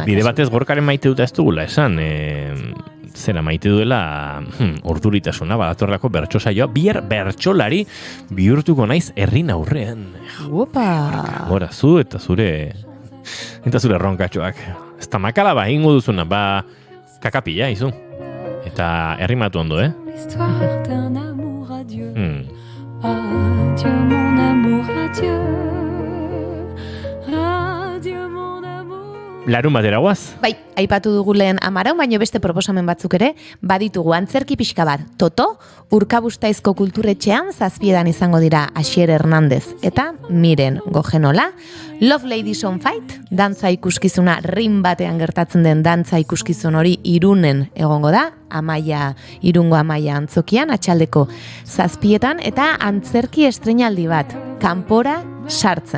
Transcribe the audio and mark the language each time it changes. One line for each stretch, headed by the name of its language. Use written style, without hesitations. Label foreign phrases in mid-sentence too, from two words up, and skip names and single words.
Basque: bide batez Gorkaren maite dut ez dugula esan, zera maite duela orduritasuna, badatorrelako bertso saioa, bihar bertsolari bihurtuko naiz herrin aurrean. Opa! Gora, zu eta zure ronkatxoak. Ez da makala ingo duzuna, kakapila, izu. Eta herrimatu ondo,
French: L'histoire d'un amour adieu. Adieu mon amour, adieu. Adieu mon amour.
Basque: Larun batera guaz? Bai, aipatu dugu lehen Amaraun, baino beste proposamen batzuk ere, baditugu antzerki pixka bat. Toto, Urkabustaisko kulturetxean 7:00 izango dira Asier Hernández eta Miren Gojenola. Love Ladies on Fight, dantza ikuskizuna rin batean gertatzen den dantza ikuskizun hori Irunen egongo da, Irungo Amaia antzokian, atxaldeko 7:00, eta antzerki estreinaldi bat, Kanpora sartzen.